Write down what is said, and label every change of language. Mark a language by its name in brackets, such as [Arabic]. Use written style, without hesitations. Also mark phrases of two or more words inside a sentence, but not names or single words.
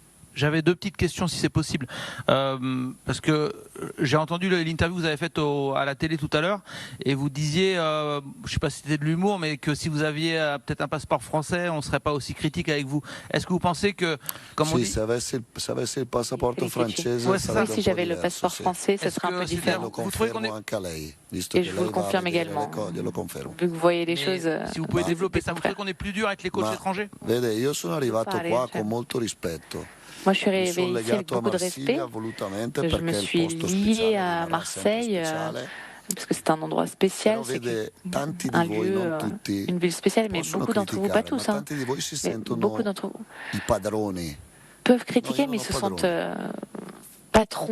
[French] J'avais deux petites questions si c'est possible, parce que j'ai entendu l'interview que vous avez faite à la télé tout à l'heure, et vous disiez, je ne sais pas si c'était de l'humour, mais que si vous aviez peut-être un passeport français, on ne serait pas aussi critique avec vous. Est-ce que vous pensez que, comme on dit... [Italian] se avessi il passaporto francese, [French] oui, si j'avais le passeport français, ce serait un peu différent. Vous trouvez qu'on est... [Italian] anche a lei, visto [French] et je vous le confirme également. [Italian] Glielo confermo. [French] Vu que vous voyez les choses. Si vous pouvez développer ça, vous trouvez qu'on est plus dur avec les coachs étrangers? [Italian] Vede, io sono arrivato qua con molto rispetto. [French] Moi, je suis arrivé ici avec beaucoup de respect. Je me suis lié à Marseille parce que c'est un endroit spécial, c'est un lieu, une ville spéciale, mais beaucoup d'entre vous, pas tous, hein, mais beaucoup d'entre vous peuvent critiquer, mais ils se sentent patron.